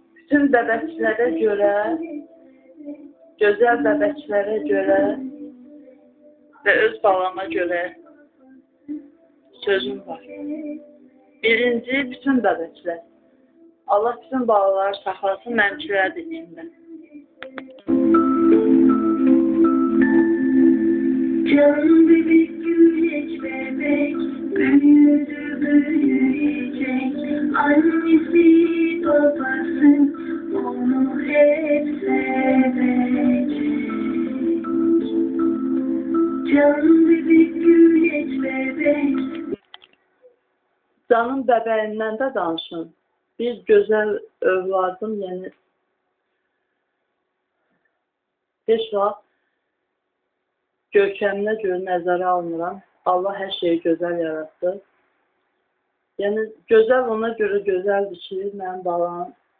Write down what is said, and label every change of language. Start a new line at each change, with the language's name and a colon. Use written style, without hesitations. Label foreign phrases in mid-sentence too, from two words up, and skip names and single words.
Azerbaijani: bütün bəbəklərə görə, gözəl bəbəklərə görə və öz balama görə sözüm var. Birinci, bütün bəbəklər. Allah bütün balaları saxlasın, mənimkiləri də içində.
Turkish: Canım bebek gülecek bebek, büyüdü büyüyecek. Annesi babası onu hep sevecek. Canım bebek gülecek bebek.
Azerbaijani: Canım bəbəyindən də danışın. Bir gözəl övladım, yəni heç vaxt görkəminə görə nəzərə almıram. Allah hər şeyi gözəl yaratdı. Yəni, gözəl ona görə gözəldir ki, mənim balam.